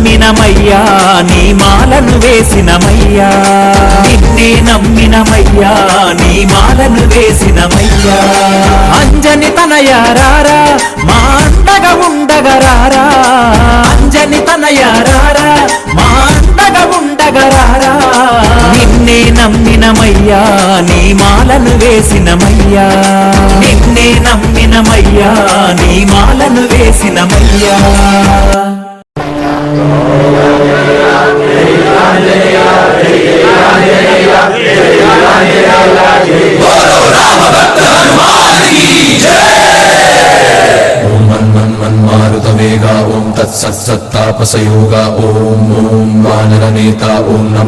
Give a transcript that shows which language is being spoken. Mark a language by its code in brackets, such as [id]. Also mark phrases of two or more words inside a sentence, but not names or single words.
[te] నమ్మినమయ్యా నీ మాలను వేసినమయ్యా నిన్నే నమ్మినమయ్యా నీ మాలను వేసినమయ్యా అంజని తనయారారా మా అండగా ఉండగరారా అంజని తనయారారా మా అండగా ఉండగరారా నిన్నే నమ్మినమయ్యా నీ మాలను వేసినమయ్యా నిన్నే నమ్మినమయ్యా నీ మాలను వేసినమయ్యా [sa] मारुतवेगा ओम तत्सत्सत्तापसयोगा ओम ओम वानरनेता ओम नमो